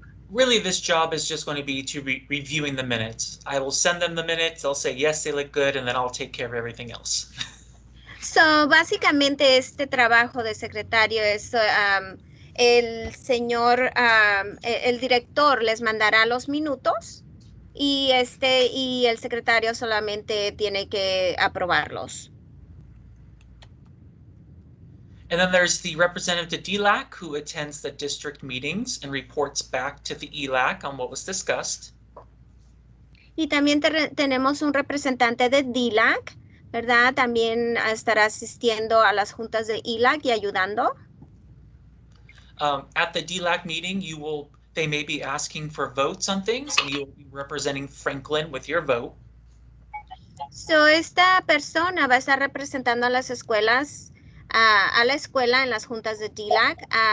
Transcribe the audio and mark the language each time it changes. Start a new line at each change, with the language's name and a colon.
English: Really, this job is just going to be to reviewing the minutes. I will send them the minutes, they'll say, yes, they look good, and then I'll take care of everything else.
Spanish: So, básicamente este trabajo de secretario es el señor, el director les mandará los minutos y el secretario solamente tiene que aprobarlos.
English: And then there's the representative to DLAC who attends the district meetings and reports back to the ELAC on what was discussed.
Spanish: Y también tenemos un representante de DLAC, ¿verdad? También estará asistiendo a las juntas de ELAC y ayudando.
English: At the DLAC meeting, they may be asking for votes on things, and you will be representing Franklin with your vote.
Spanish: So, esta persona va a estar representando a las escuelas, a la escuela en las juntas de DLAC.